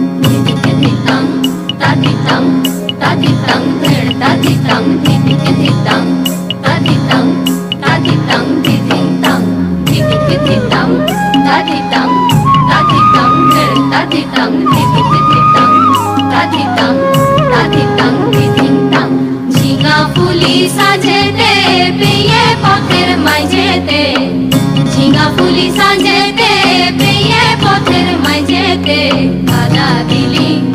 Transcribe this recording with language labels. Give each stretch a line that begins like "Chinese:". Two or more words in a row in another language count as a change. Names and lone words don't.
Bangla: ধিদিকে ধিতাং তাধিতাং তাধিতাং ধেড় তাধিতাং ধিদিকে ধিতাং তাধিতাং তাধিতাং ধিদিতাং ধিদিকে ধিতাং তাধিতাং তাধিতাং ধেড় তাধিতাং ধিদিকে ধিতাং তাধিতাং তাধিতাং ধিদিতাং ঝিঙা ফুলি সাজেতে পেয়ে পথের মাঝেতে ঝিঙা ফুলি সাজেতে পেয়ে পথের মাঝেতে কাদা দিলি